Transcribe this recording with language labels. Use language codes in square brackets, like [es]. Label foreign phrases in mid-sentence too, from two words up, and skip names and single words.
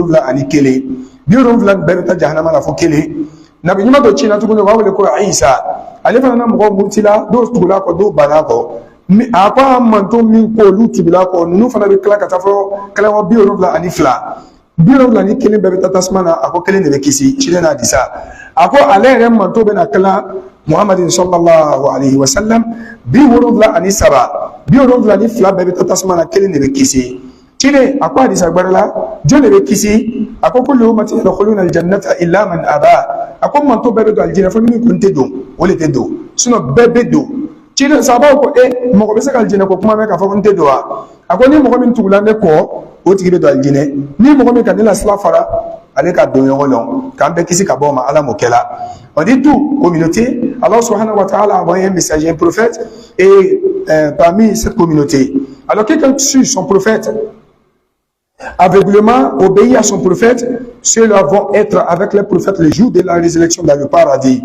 [bm] 71 70 bɛɛ bɛ taa jahanama la fɔ kelen nabi ɲuman dɔ cina tuguni u b'a wele ko isa ale fana na mɔgɔw murutila dɔw tugula kɔ dɔw banna kɔ a ko an manto min ko olu tugula kɔ ninnu fana bɛ tila ka taa fɔ tilaŋɔ 72 bɛɛ bɛ taa tasuma na a ko kelen de bɛ kisi ciden n'a disa a ko ale yɛrɛ manto bɛna tila muhammadin [ar] صلى الله عليه وسلم [bm] 73 bɛɛ bɛ taa tasuma na kelen de bɛ kisi ciden a ko hadisa gbɛrɛ la jɔn de bɛ kisi a ko [ar] كل أمتي يدخلون الجنة إلا من أبى [bm] a ko manto bɛɛ bɛ don aljinɛ fo min kun tɛ don o de tɛ don sinon bɛɛ bɛ don ciden sababu ko mɔgɔ bɛ se ka aljinɛ ko kuma mɛn k'a fɔ ko n tɛ don wa a ko ni mɔgɔ min tugula ne kɔ o tigi bɛ don aljinɛ ni mɔgɔ min ka ne la sira fara ale ka don ɲɔgɔn lɔn k'an bɛɛ kisi ka bɔ o ma ala m'o kɛ la [fr] on dit tout communauté [ar] الله سبحانه وتعالى [fr] a envoyé un messager un prophète et parmi cette communauté alors quelqu'un suit son prophète aveuglément obéi à son prophète, ceux-là vont être avec les prophètes le jour de la résurrection dans le paradis.